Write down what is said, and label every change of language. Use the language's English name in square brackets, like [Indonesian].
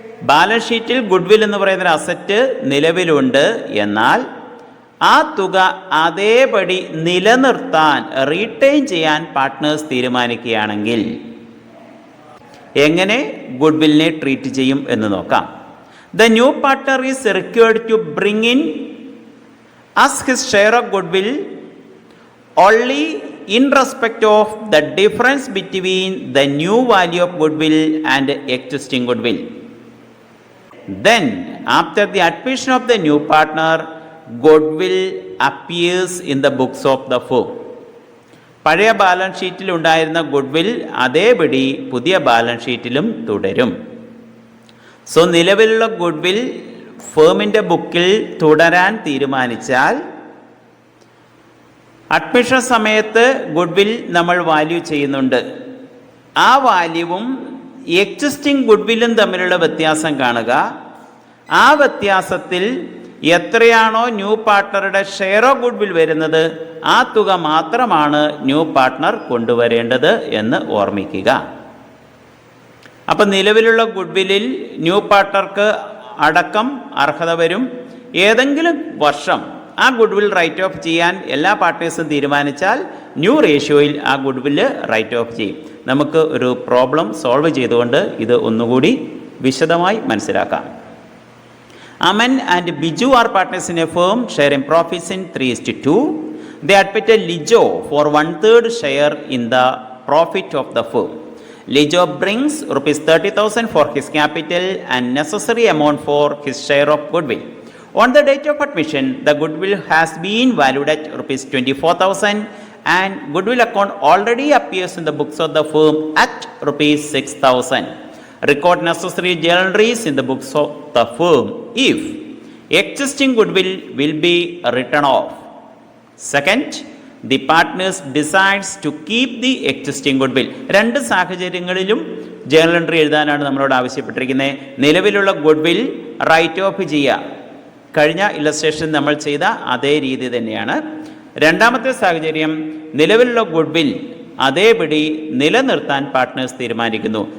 [Malayalam] Balance ഷീറ്റിൽ goodwill എന്ന് പറയുന്ന ഒരു അസറ്റ് നിലവിലുണ്ട്. എന്നാൽ ആ തുക അതേപടി നിലനിർത്താൻ റീറ്റെയിൻ ചെയ്യാൻ പാർട്ട്നേഴ്സ് തീരുമാനിക്കുകയാണെങ്കിൽ എങ്ങനെ ഗുഡ്വില്ലിനെ ട്രീറ്റ് ചെയ്യും എന്ന് നോക്കാം. [English] The new partner is required to bring in as his share of goodwill only in respect of the difference between the new value of goodwill and existing goodwill. Then, after the admission of the new partner, goodwill appears in the books of the firm. [Malayalam] പഴയ balance ഷീറ്റിൽ ഉണ്ടായിരുന്ന goodwill അതേപടി പുതിയ balance ഷീറ്റിലും തുടരും. So നിലവിലുള്ള goodwill ഫേമിൻ്റെ ബുക്കിൽ തുടരാൻ തീരുമാനിച്ചാൽ അഡ്മിഷൻ സമയത്ത് ഗുഡ്വിൽ നമ്മൾ വാല്യൂ ചെയ്യുന്നുണ്ട്. ആ വാല്യൂവും എക്സിസ്റ്റിംഗ് ഗുഡ്വില്ലും തമ്മിലുള്ള വ്യത്യാസം കാണുക. ആ വ്യത്യാസത്തിൽ എത്രയാണോ ന്യൂ പാർട്ട്ണറുടെ ഷെയർ ഓഫ് ഗുഡ്വിൽ വരുന്നത് ആ തുക മാത്രമാണ് ന്യൂ പാർട്ട്ണർ കൊണ്ടുവരേണ്ടത് എന്ന് ഓർമ്മിക്കുക. അപ്പം നിലവിലുള്ള ഗുഡ്വില്ലിൽ ന്യൂ പാർട്ട്ണർക്ക് അടക്കം അർഹത വരും. ഏതെങ്കിലും വർഷം ആ ഗുഡ്വിൽ റൈറ്റ് ഓഫ് ചെയ്യാൻ എല്ലാ പാർട്ട്നേഴ്സും തീരുമാനിച്ചാൽ ന്യൂ റേഷ്യോയിൽ ആ ഗുഡ്വില്ല് റൈറ്റ് ഓഫ് ചെയ്യും. നമുക്ക് ഒരു പ്രോബ്ലം സോൾവ് ചെയ്തുകൊണ്ട് ഇത് ഒന്നുകൂടി വിശദമായി മനസ്സിലാക്കാം. [English] Aman and Biju are partners in a firm sharing profits in 3:2. They admitted Lijo for 1/3 share in the profit of the firm. Lijo brings rupees 30,000 for his capital and necessary amount for his share of goodwill. On the date of admission, the goodwill has been valued at rupees 24,000 and goodwill account already appears in the books of the firm at rupees 6,000. Record necessary journal entries in the books of the firm if existing goodwill will be written off. Second, the partners decides to keep the existing goodwill. [Malayalam] രണ്ട് സാഹചര്യങ്ങളിലും journal entry എഴുതാനാണ് നമ്മളോട് ആവശ്യപ്പെട്ടിരിക്കുന്നത്. നിലവിലുള്ള goodwill right of ചെയ്യുക. കഴിഞ്ഞ illustration നമ്മൾ ചെയ്ത അതേ രീതി തന്നെയാണ്. രണ്ടാമത്തെ സാഹചര്യം നിലവിലുള്ള ഗുഡ്വിൽ അതേപടി നിലനിർത്താൻ പാർട്ട്നേഴ്സ് തീരുമാനിക്കുന്നു.